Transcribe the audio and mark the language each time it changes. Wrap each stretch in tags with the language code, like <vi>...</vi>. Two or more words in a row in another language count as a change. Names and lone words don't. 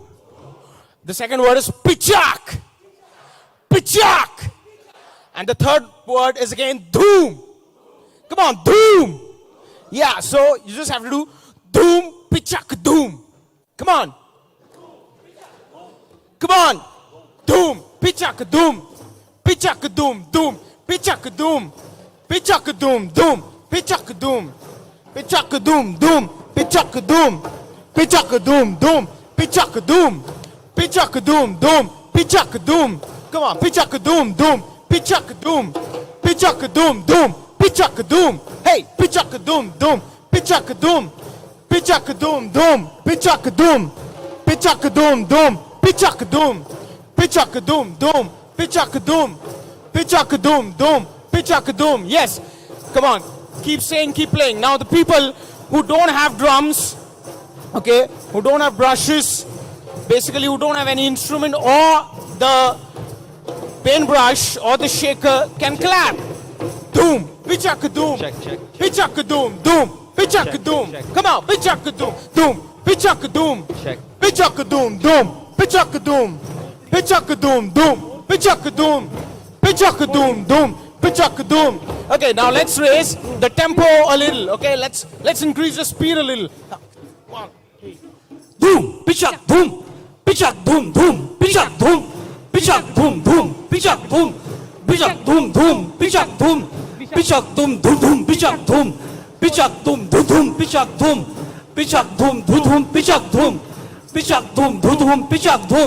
<en>The second word is Pichak. Pichak. And the third word is again Doom. Come on, Doom. Yeah, so you just have to do Doom, Pichak, Doom. Come on. Come on. Doom, Pichak, Doom. Pichak, Doom, Doom. Pichak, Doom. Pichak, Doom, Doom. Pichak, Doom. Pichak, Doom, Doom. Pichak, Doom. Pichak, Doom, Doom. Pichak, Doom. Pichak, Doom, Doom. Pichak, Doom. Come on, Pichak, Doom, Doom. Pichak, Doom. Pichak, Doom, Doom. Pichak, Doom. Hey, Pichak, Doom, Doom. Pichak, Doom. Pichak, Doom, Doom. Pichak, Doom. Pichak, Doom, Doom. Pichak, Doom. Pichak, Doom, Doom. Pichak, Doom. Pichak, Doom, Doom. Pichak, Doom. Yes. Come on. Keep saying, keep playing. Now the people who don't have drums, okay, who don't have brushes, basically who don't have any instrument or the paintbrush or the shaker can clap. Doom. Pichak, Doom. Check. Pichak, Doom, Doom. Pichak, Doom. Come on. Pichak, Doom, Doom. Pichak, Doom. Check. Pichak, Doom, Doom. Pichak, Doom. Pichak, Doom, Doom. Pichak, Doom. Pichak, Doom, Doom. Pichak, Doom. Okay, now let's raise the tempo a little. Okay, let's increase the speed a little. Doom, Pichak, Doom. Pichak, Doom, Doom. Pichak, Doom. Pichak, Doom, Doom. Pichak, Doom. Pichak, Doom, Doom. Pichak, Doom. Pichak, Doom, Doom, Doom. Pichak, Doom. Pichak, Doom, Doom, Doom. Pichak, Doom. Pichak, Doom, Doom, Doom. Pichak, Doom. Pichak, Doom, Doom, Doom. Pichak, Doom.</en>